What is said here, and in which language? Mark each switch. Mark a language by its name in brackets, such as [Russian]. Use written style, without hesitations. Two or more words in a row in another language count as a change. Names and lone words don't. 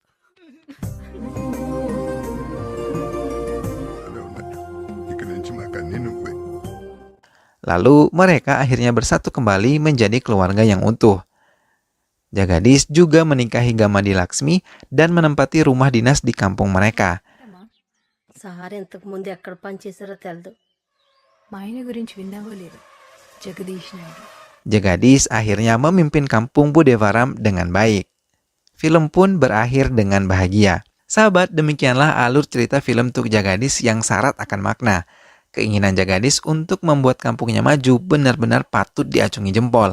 [Indonesian] Lalu mereka akhirnya bersatu kembali menjadi keluarga yang utuh. Jagadis juga menikahi Gamadi Laksmi dan menempati rumah dinas di kampung mereka. [Telugu] సహారా ఇంతకు ముందు ఎక్కడ పనిచేసారో తెలదు మా ఆయన గురించి విన్నావో లేదు జగదీష్ నాయుడు [Indonesian] Jagadis akhirnya memimpin kampung Budevaram dengan baik. Film pun berakhir dengan bahagia. Sahabat, demikianlah alur cerita film Tuk Jagadis yang syarat akan makna. Keinginan Jagadis untuk membuat kampungnya maju benar-benar patut diacungi jempol.